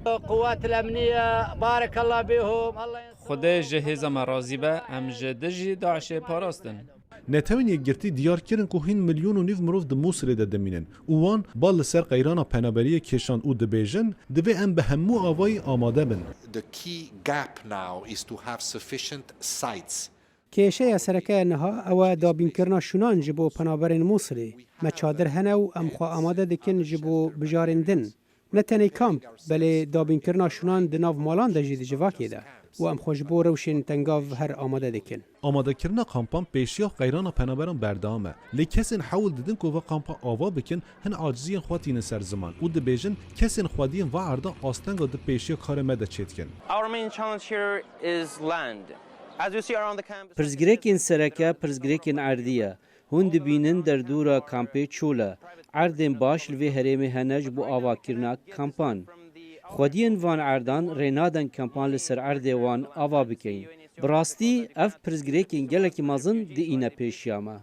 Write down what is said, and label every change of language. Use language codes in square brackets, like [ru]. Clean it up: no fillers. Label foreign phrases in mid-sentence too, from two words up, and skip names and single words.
[ku] Xwedê ji hêza me razî be, em ji dijî Daişê parastin. Netewên yekgirtî diyar kirin ku hîn milyon û nîv mirov di Musulê de dimînin û wan bal li ser qeyrana penaberiyê kêşan û dibêjin divê em bi hemû avayî amade bin. [en] The key gap now is to have sufficient sites. [ku] کێشەیە سەرەکەیە نەها ئەوە دابینکردنا شونان ji bo penaberên Musulê me çadir hene û em xwe amade dikin ji bo bijarîndin. Ne tenê kamp belê dabînkirina şunan di nav malan de jî di civakê de û em xwe ji bo rewşên tengav her amade dikin. Amadekirina kampan pêşiya qeyrana penaberan berdewam e. Lê kesên hewl didin ku ve kampa ava bikin hin aciziyên xwe tînin ser ziman û dibêjin kesên xwediyên ve erda astenga di pêşiya karê me de çêtkin. [en] Our main challenge here is land. [ku] Pirsgirêkên sereke pirsgirêkên erdî ye. Hûn dibînin derdora kampê çûl e. Erdên baş li vê herêmê hene ji bo avakirina kampan. Xwediyên van erdan rê nadin kampan li ser erdê wan ava bikin. Bi rastî ev pirsgirêkên gelekî mezin diîne pêşiya me.